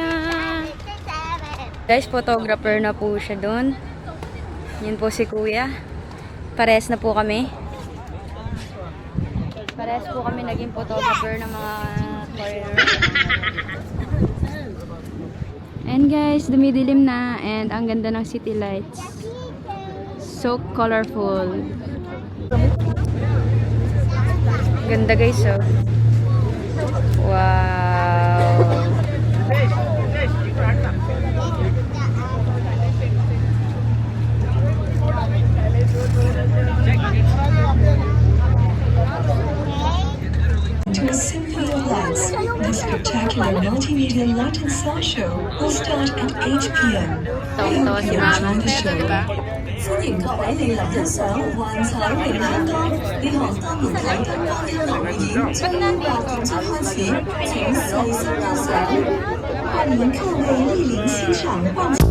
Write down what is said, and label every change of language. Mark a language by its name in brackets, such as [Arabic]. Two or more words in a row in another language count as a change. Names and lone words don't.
[Filipino] Guys, photographer na po siya doon. Yan po si Kuya. Parehas na po kami. Parehas po kami naging photographer ng mga foreigner. [English] And guys, [Filipino] dumidilim na and ang ganda ng [English] city lights. So colorful. [Filipino] Ganda guys, oh. [English] Wow. To Symphony of Lights, the spectacular multimedia light and sound show will start at 8 p.m. We hope you enjoy the show. [Cantonese] 歡迎各位莅臨欣賞幻彩詠香江呢項多面體燈光音樂匯演，將於8點鐘開始，請細心欣賞。歡迎各位莅臨欣賞幻。